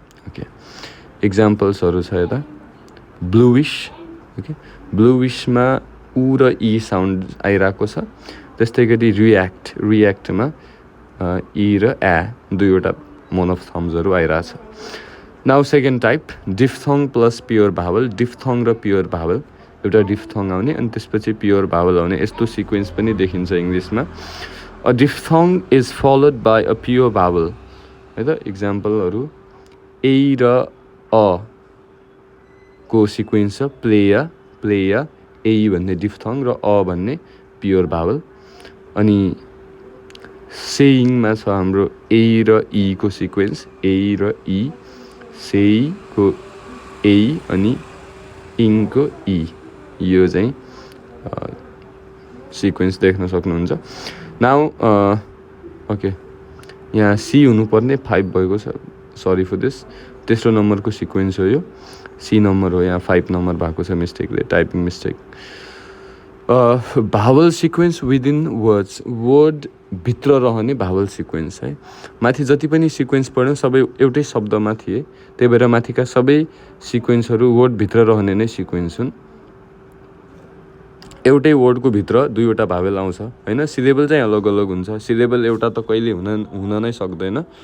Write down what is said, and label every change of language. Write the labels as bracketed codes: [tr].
[ne] Okay, examples छ यता bluish, okay ब्लुइशमा उ र ई साउन्ड आइरहेको छ, त्यस्तै गरी रियाक्टमा ई र ए दुईवटा मोनोफ्थम्सहरू आइरहेछ। [en] now second type diphthong plus pure vowel, [ne] डिफ्थङ र प्योर भावल, एउटा डिफ्थङ आउने अनि त्यसपछि प्योर भावल आउने, यस्तो सिक्वेन्स पनि देखिन्छ इङ्ग्लिसमा। [en] A diphthong is followed by a pure vowel है त। [ne] इक्जाम्पलहरू ए र अ को सिक्वेन्स छ, प्लेया ए भन्ने डिफ्थङ र अ भन्ने प्योर भावल। अनि सेइङमा छ हाम्रो ए र ई को सिक्वेन्स, ए र ई, सेईको ए अनि इङको ई, यो चाहिँ सिक्वेन्स देख्न सक्नुहुन्छ। नाउ ओके, यहाँ सी हुनुपर्ने 5 भएको छ, [en] sorry for this, [ne] तेस्रो नम्बरको सिक्वेन्स हो यो, सी नम्बर हो, यहाँ 5 नम्बर भएको छ मिस्टेकले, टाइपिङ मिस्टेक। [en] vowel sequence within words, [ne] वर्ड भित्र रहने भावल सिक्वेन्स है। माथि जति पनि सिक्वेन्स पढ्यौँ सबै एउटै शब्दमा थिए, त्यही भएर माथिका सबै सिक्वेन्सहरू वर्ड भित्र रहने नै सिक्वेन्स हुन्। एउटै वर्डको भित्र दुईवटा भावेल आउँछ हैन, सिलेबल चाहिँ अलग अलग हुन्छ, सिलेबल एउटा त कहिले हुन नै सक्दैन।